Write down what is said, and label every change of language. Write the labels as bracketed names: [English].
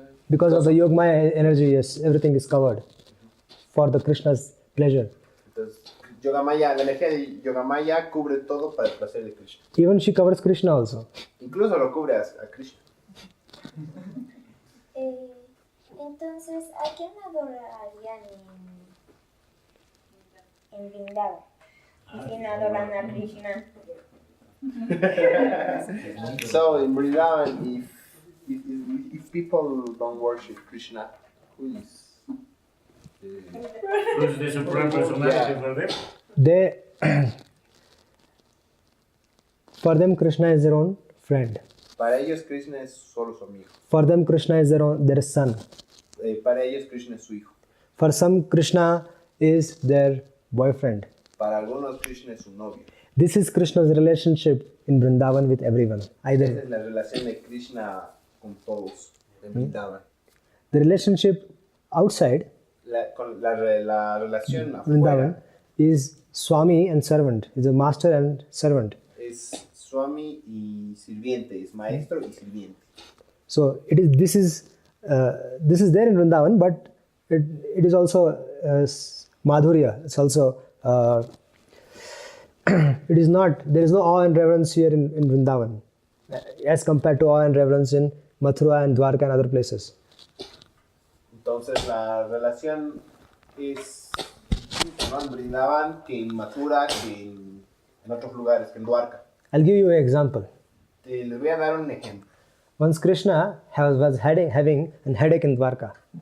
[English] Because of the Yogmaya energy, yes, everything is covered for the Krishna's pleasure. [Spanish] Entonces, Yogamaya, la energía de Yogamaya cubre todo para el placer de Krishna. [English] Even she covers Krishna also. [Spanish] Incluso lo cubre a Krishna. Entonces, ¿a quién adorarían en Vrindavan? Si no adoran a Krishna. [English] So in Vrindavan, if people don't worship Krishna, who is? Who's the supreme personality for them? They, for them, Krishna is their own friend. [Spanish] Para ellos Krishna es solo su amigo. [English] For them, Krishna is their son. [Spanish] Para ellos Krishna es su hijo. [English] For some, Krishna is their boyfriend. [Spanish] Para algunos Krishna es su novio. [English] This is Krishna's relationship in Vrindavan with everyone. [Spanish] Esa [English] Either [Spanish] es la relación de Krishna con todos en Vrindavan. [English] the relationship outside [Spanish] La relación [English] Vrindavan [Spanish] afuera [English] is Swami and servant. Is a master and servant. [Spanish] es Swami y sirviente, es maestro y sirviente. [English] So this is there in Vrindavan, but it is also Madhurya. It's also it is not. There is no awe and reverence here in Vrindavan, as compared to awe and reverence in Mathura and Dwarka and other places. [Spanish] Entonces la relación es no en Vrindavan que en Mathura, que en otros lugares, que en Dwarka. [English] I'll give you an example. [Spanish] Les voy a dar un ejemplo. [English] Once Krishna was having a headache in Dwarka.